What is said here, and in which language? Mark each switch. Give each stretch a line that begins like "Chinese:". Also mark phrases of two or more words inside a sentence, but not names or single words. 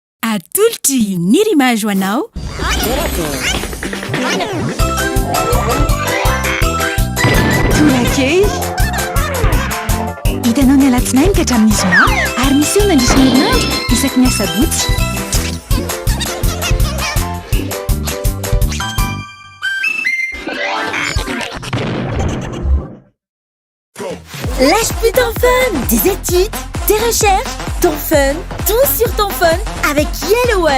Malagasy: atolotry ny rimage hoanao. Torakey hitanao ny alatsinainy ka hatramin'ny zoma ary misy eo nandrisy herinandro isaky ny asabotsy.
French: Lâche plus ton fun, des études, des recherches, ton fun, tout sur ton fun avec Yellow One.